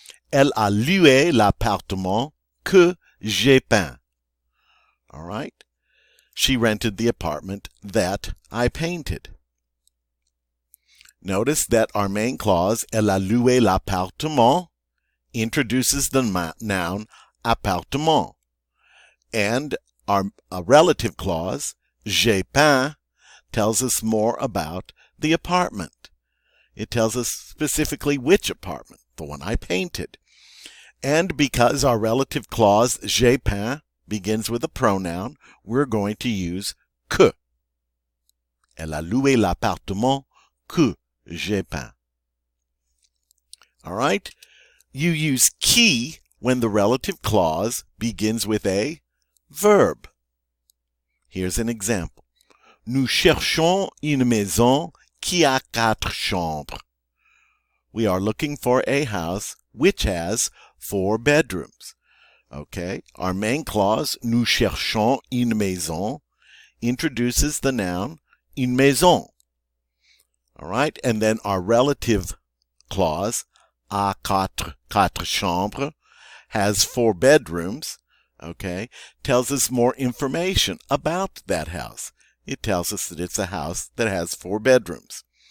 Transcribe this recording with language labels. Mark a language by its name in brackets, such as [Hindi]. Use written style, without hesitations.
[French] Elle a loué l'appartement que j'ai peint. [English] All right. She rented the apartment that I painted. Notice that our main clause, [French] elle a loué l'appartement, [English] introduces the noun appartement. And our relative clause, [French] j'ai peint, [English] tells us more about the apartment. It tells us specifically which apartment, the one I painted. And because our relative clause, [French] j'ai peint, [English] begins with a pronoun, we're going to use que. [French] Elle a loué l'appartement que j'ai peint. [English] All right? You use qui when the relative clause begins with a verb. Here's an example. [French] Nous cherchons une maison qui a 4 chambres. [English] We are looking for a house which has 4 bedrooms. Okay, our main clause, [French] nous cherchons une maison, [English] introduces the noun une maison. All right, and then our relative clause, [French] a 4 chambres, [English] has 4 bedrooms, okay, tells us more information about that house. It tells us that it's a house that has 4 bedrooms.